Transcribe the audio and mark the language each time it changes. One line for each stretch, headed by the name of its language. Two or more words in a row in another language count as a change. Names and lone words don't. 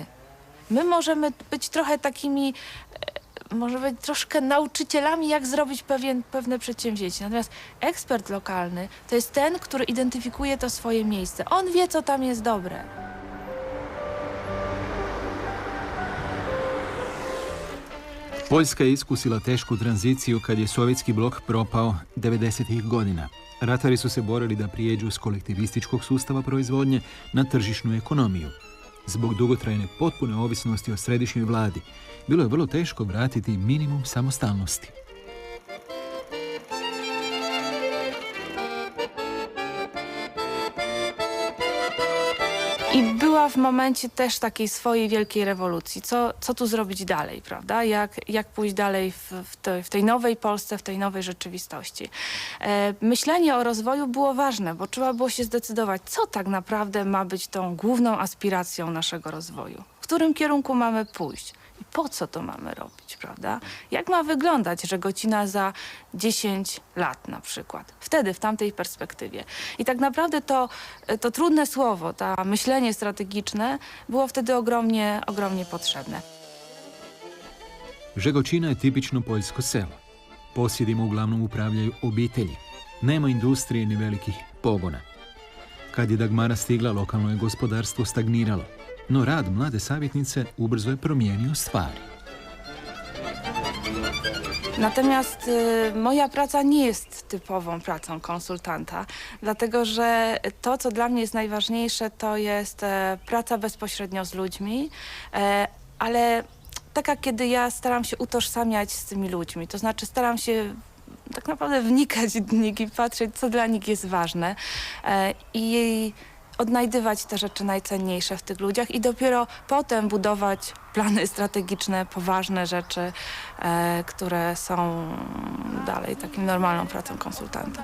Polish: My możemy być trochę takimi, może być troszkę nauczycielami, jak zrobić pewne przedsięwzięcie. Natomiast ekspert lokalny to jest ten, który identyfikuje to swoje miejsce. On wie, co tam jest dobre.
Croatian: Poljska je iskusila tešku tranziciju kad je sovjetski blok propao 90-ih godina. Ratari su se borili da prijeđu s kolektivističkog sustava proizvodnje na tržišnu ekonomiju. Zbog dugotrajne potpune ovisnosti o središnjoj vladi, bilo je vrlo teško vratiti minimum samostalnosti.
Polish: I była w momencie też takiej swojej wielkiej rewolucji. Co tu zrobić dalej, prawda? Jak pójść dalej w tej nowej Polsce, w tej nowej rzeczywistości. Myślenie o rozwoju było ważne, bo trzeba było się zdecydować, co tak naprawdę ma być tą główną aspiracją naszego rozwoju. W którym kierunku mamy pójść i po co to mamy robić, prawda? Jak ma wyglądać Żegocina za 10 lat na przykład? Wtedy, w tamtej perspektywie. I tak naprawdę to trudne słowo, to myślenie strategiczne było wtedy ogromnie potrzebne.
Croatian: Žegočina je tipično poljsko selo. Posjedima uglavnom upravljaju obitelji. Nema industrije ni velikih pogona. Kad je Dagmara stigla, lokalno je gospodarstvo stagniralo. No rad mlade savjetnice ubrzo je promijenio stvari.
Polish: Natomiast moja praca nie jest typową pracą konsultanta, dlatego że to, co dla mnie jest najważniejsze, to jest praca bezpośrednio z ludźmi, ale taka, kiedy ja staram się utożsamiać z tymi ludźmi, to znaczy staram się tak naprawdę wnikać w nich i patrzeć, co dla nich jest ważne i odnajdywać te rzeczy najcenniejsze w tych ludziach i dopiero potem budować plany strategiczne, poważne rzeczy, które są dalej takim normalną pracą konsultanta.